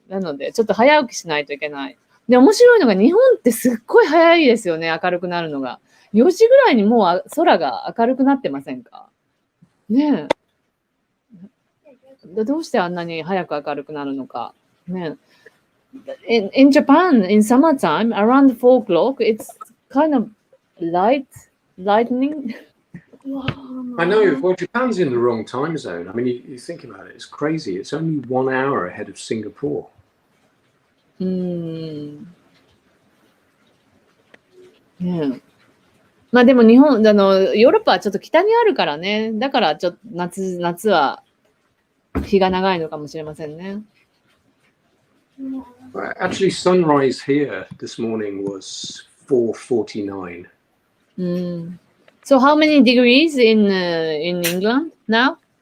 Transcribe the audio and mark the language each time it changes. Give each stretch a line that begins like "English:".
Japanese: なので、ちょっと早起きしないといけない。で、面白いのが日本ってすっごい早いですよね、明るくなるのが。 4時ぐらいにもう空が明るくなってませんか？ねえ。どうしてあんなに早く明るくなるのか。ねえ。
English: In Japan, in summertime, around 4 o'clock, it's kind of lightning. I know. Well, Japan's in the wrong time zone. I mean, you think about it, it's crazy. It's only 1 hour ahead of Singapore.
Japanese: ねえ。まあでも日本、ヨーロッパはちょっと北にあるからね。だからちょっと夏は日が長いのかもしれませんね。
English: Actually, sunrise here this morning was 4:49. So how many degrees in England now?